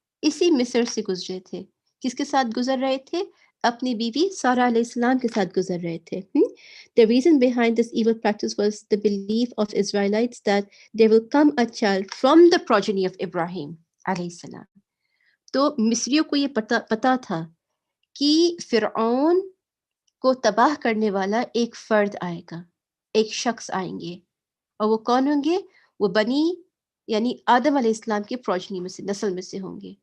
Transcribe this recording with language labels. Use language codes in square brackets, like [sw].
[hi] इसी मिस्र से गुज़रे थे। किसके साथ गुज़र रहे थे? अपनी बीवी सारा अलैहिस्सलाम के साथ गुज़र रहे थे। [en] The reason behind this evil practice was the belief of Israelites that there will come a child from the progeny of Ibrahim अलैहिस्सलाम। [hi] तो मिस्रियों को ये पता था कि फ़िरऔन को तबाह करने वाला एक फ़र्द आएगा, एक शख्स आएँगे। और वो कौन होंगे? वो बनी यानी आदम अलैहिस्सलाम के प्रोजनी में से, नस्ल में से होंगे।